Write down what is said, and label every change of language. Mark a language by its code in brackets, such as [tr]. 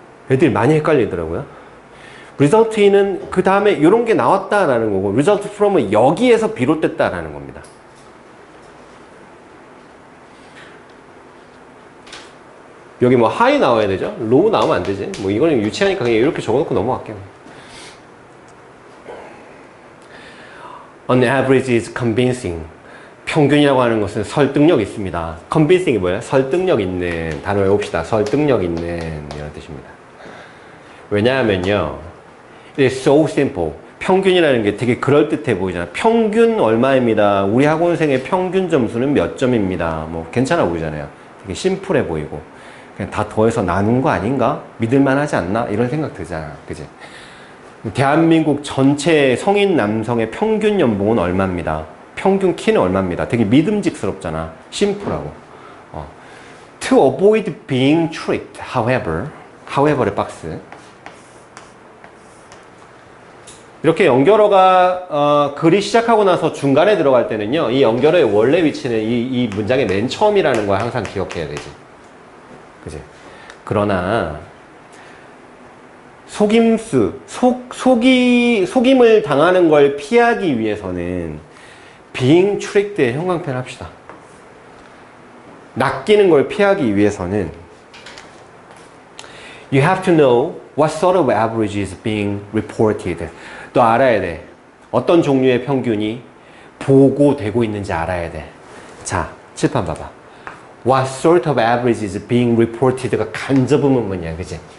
[ko] 애들이 많이 헷갈리더라고요. result in은 그 다음에 이런 게 나왔다라는 거고 result from은 여기에서 비롯됐다라는 겁니다. 여기 뭐 high 나와야 되죠? low 나오면 안 되지. 뭐 이거는 유치하니까 그냥 이렇게 적어놓고 넘어갈게요. [en] On average is convincing. [ko] 평균이라고 하는 것은 설득력 있습니다. convincing이 뭐예요? 설득력 있는. 단어 외웁시다. 설득력 있는 이런 뜻입니다. 왜냐하면요, [en] it's so simple. [ko] 평균이라는 게 되게 그럴듯해 보이잖아. 평균 얼마입니다. 우리 학원생의 평균 점수는 몇 점입니다. 뭐 괜찮아 보이잖아요. 되게 심플해 보이고. 그냥 다 더해서 나눈 거 아닌가? 믿을만 하지 않나? 이런 생각 들잖아. 그지? 대한민국 전체 성인 남성의 평균 연봉은 얼마입니다. 평균 키는 얼마입니다. 되게 믿음직스럽잖아. 심플하고. [en] To avoid being tricked, however의 박스. [ko] 이렇게 연결어가 글이 시작하고 나서 중간에 들어갈 때는요, 이 연결어의 원래 위치는 이 문장의 맨 처음이라는 걸 항상 기억해야 되지. 그지? 그러나 속임을 당하는 걸 피하기 위해서는 being tricked의 형광펜 합시다. 낚이는 걸 피하기 위해서는 [en] you have to know what sort of average is being reported. [ko] 또 알아야 돼. 어떤 종류의 평균이 보고되고 있는지 알아야 돼. 자, 칠판 봐봐. [en] What sort of average is being reported가 [ko] 간접 의문문이야, 그지?